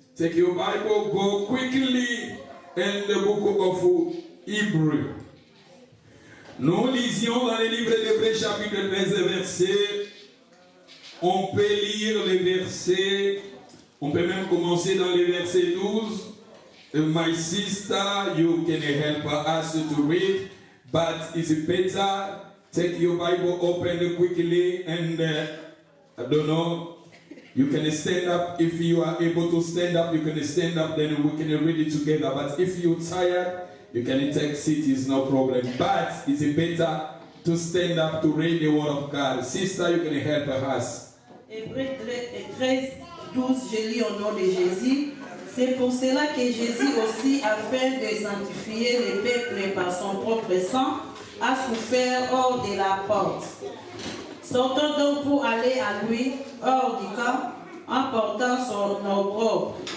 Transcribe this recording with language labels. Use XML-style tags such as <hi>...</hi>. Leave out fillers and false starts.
<fr>C'est que le Bible</fr> <en>go quickly in the book of Hebrew.</en> <fr>Nous lisions dans le livre d'Hébreu chapitre 13 verset. On peut lire les versets. On peut même commencer dans le verset 12.</fr> <en>My sister, you can help us to read, but it's better take your Bible open quickly and I don't know. You can stand up. If you are able to stand up, you can stand up, then we can read it together. But if you're tired, you can take seat, it's no problem. But it's better to stand up to read the word of God. Sister, you can help us.</en> <fr>Hébreux 13, 12, je lis au nom de Jésus. C'est pour cela que Jésus aussi, afin de sanctifier le peuple par son propre sang, a souffert hors de la porte. Sortons donc pour aller à lui, hors du camp, en portant nos robes.</fr>